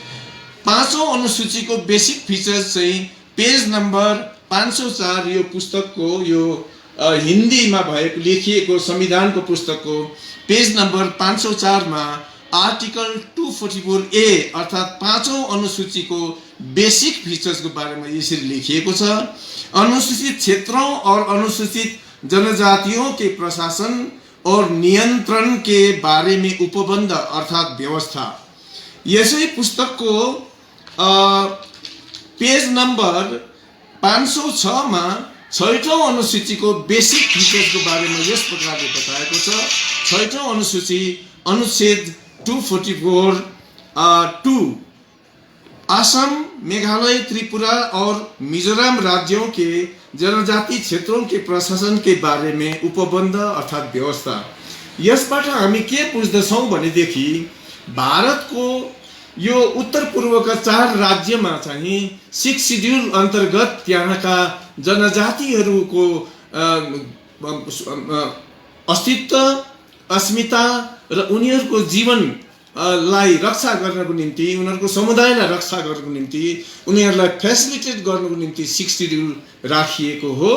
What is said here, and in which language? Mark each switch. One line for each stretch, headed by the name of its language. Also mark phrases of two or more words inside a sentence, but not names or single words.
Nepali: 5औं अनुसूचीको
English: basic features
Nepali: चाहिँ
English: page number
Nepali: 504 यो पुस्तकको, यो हिन्दीमा भएको लेखिएको संविधानको पुस्तकको
English: page number
Nepali: 504 मा आर्टिकल 244A अर्थात् 5औं अनुसूचीको
English: basic features
Hindi: को बारे में
Nepali: यसरी लेखिएको छ।
Hindi: अनुसूचित क्षेत्रों और अनुसूचित जनजातियों के प्रशासन और नियंत्रण के बारे में उपबंध अर्थात व्यवस्था।
Nepali: यसै पुस्तक को
English: page number
Nepali: 506 में 6औं अनुसूची को
English: basic features
Hindi: के बारे में
Nepali: यस प्रकार बताएको छ।
Hindi: 6औं अनुसूची अनुच्छेद 244(2) असम, मेघालय, त्रिपुरा और मिजोरम राज्यों के जनजाति क्षेत्रों के प्रशासन के बारे में उपबंध अर्थात व्यवस्था।
Nepali: यसबाट हामी के बुझ्दछौं भनेदेखि भारतको यो उत्तर पूर्वका 4 राज्यमा चाहिँ 6 सिड्युल अन्तर्गत त्यहाँका जनजातिहरूको अस्तित्व, अस्मिता र उनीहरूको जीवन लाई रक्षा गर्नको निम्ति, उनीहरूको समुदायलाई रक्षा गर्नको निम्ति, उनीहरूलाई फेसिलिटेट गर्नको निम्ति 6 सिड्युल राखिएको हो।